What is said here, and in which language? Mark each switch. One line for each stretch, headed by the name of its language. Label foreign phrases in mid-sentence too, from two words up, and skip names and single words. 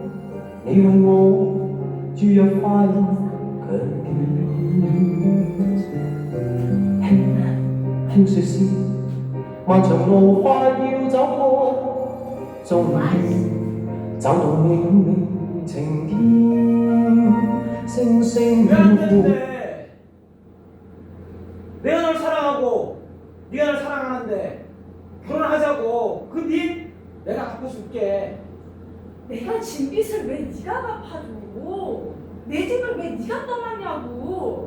Chinese: 你為我注入快樂強權。輕說聲，漫長路快要走過，終於找到你。晴天，星星
Korean: 왜 안
Chinese: 飄過。
Korean: 되는데? 내가 널 사랑하고 네가 날 사랑하는데 결혼하자고. 그 빚 내가 갚아 줄게. 내가 진 빚을 왜 네가 갚아줘? 내 집을 왜 네가 떠났냐고.